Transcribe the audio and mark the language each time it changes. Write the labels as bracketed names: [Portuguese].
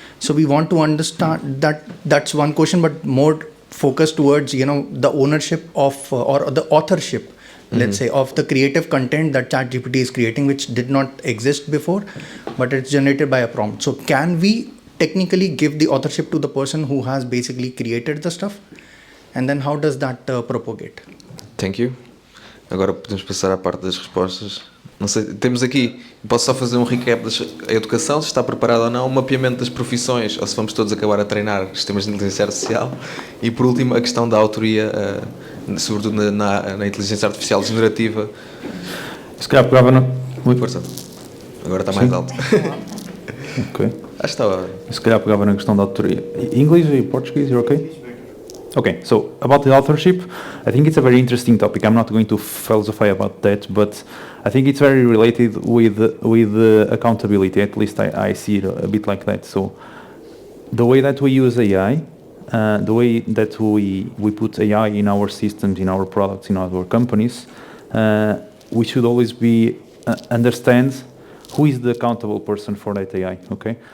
[English] So we want to understand that. That's one question, but more focused towards the ownership of or the authorship, let's say, of the creative content that ChatGPT is creating, which did not exist before, but it's generated by a prompt. So can we technically give the authorship to the person who has basically created the stuff? And then how does that propagate? Thank you. [Portuguese] Agora podemos passar à parte das respostas. Não sei, temos aqui, posso só fazer um recap da educação, se está preparado ou não, o mapeamento das profissões, ou se vamos todos acabar a treinar sistemas de inteligência artificial, e por último a questão da autoria, sobretudo na inteligência artificial generativa. Se calhar pegava na... Força. Agora está mais alto. Ok. Acho que está... Se calhar pegava na questão da autoria. [English] English [Portuguese] e português, [English] you're okay? Okay, so about the authorship, I think it's a very interesting topic. I'm not going to philosophize about that, but I think it's very related with accountability. At least I see it a bit like that. So the way that we use AI, the way that we put AI in our systems, in our products, in our companies, we should always understand who is the accountable person for that AI, okay?